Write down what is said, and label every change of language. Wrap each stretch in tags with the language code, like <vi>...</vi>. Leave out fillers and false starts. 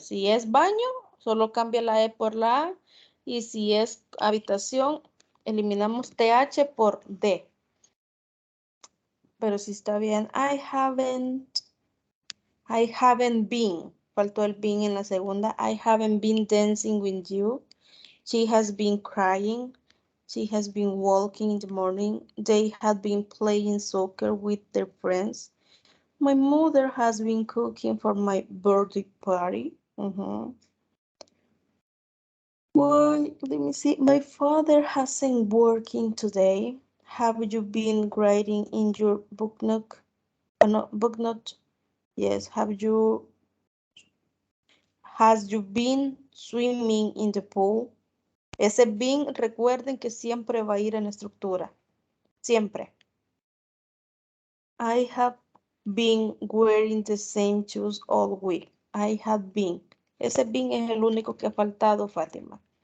<es>Si es baño, solo cambia la E por la A. Y si es habitación, eliminamos TH por D. pero sí está bien.</es> <en>I haven't been.</en> <es>Faltó el been en la segunda.</es> <en>I haven't been dancing with you. She has been crying. She has been walking in the morning. They had been playing soccer with their friends. My mother has been cooking for my birthday party. Well, let me see. My father hasn't working today. Have you been writing in your book note? No, book note. Yes. Has you been swimming in the pool?</en> <es>Ese been, recuerden que siempre va a ir en la estructura. Siempre.</es> <en>I have been wearing the same shoes all week. I have been.</en> <es>Ese been es el único que ha faltado, Fátima.</es>